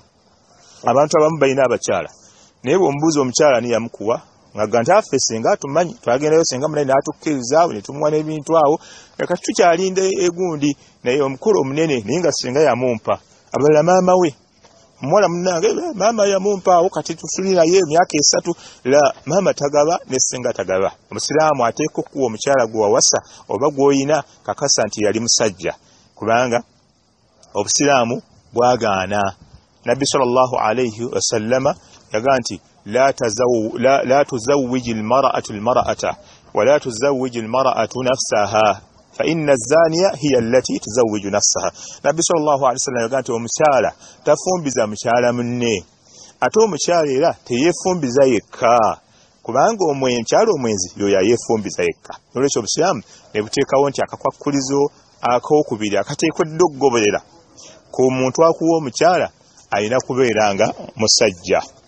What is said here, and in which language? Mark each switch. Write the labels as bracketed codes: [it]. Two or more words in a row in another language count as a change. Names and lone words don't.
[lg] Abantu abamu balina abakyala naye bw'omubuuza omukyala ni yamukuwa ng'agamba nti affe singa tumanyi twagendayo singa munene n'atukkiriza ne tumuwa n'ebintu awo kati tukyalinda egundi naye omukulu omunene naye nga singa yamumpa abalala maama we omuwala munnange maama yamumpa awo kati tusulirayo emyaka 3 la maama tagaba ne singa tagaba. Omusiraamu ateekwa okuwa omukyala gwe wawasa oba gw'oyina kakasa nti yali musajja kubanga obusiraamu bwagaana. [ar] Nabbi صلى الله عليه وسلم [lg] yagaa nti [ar] لا تزوج المرأة المرأة ولا تزوج المرأة نفسها فإن الزانية هي التي تزوج نفسها. [lg] Nabbi [ar] صلى الله عليه وسلم [lg] yagaa nti omukyala tafumbiza mukyala munne ate omukyala era teyefumbiza yekka kubanga omukyala omwenzi yoyo ayefumbiza yekka. Nolwekyo obusiraamu ne buteekawo nti akakwakkulizo akokubiri akateekeddwa okugoberera ku muntu akuwa omukyala alina kubeeranga musajja.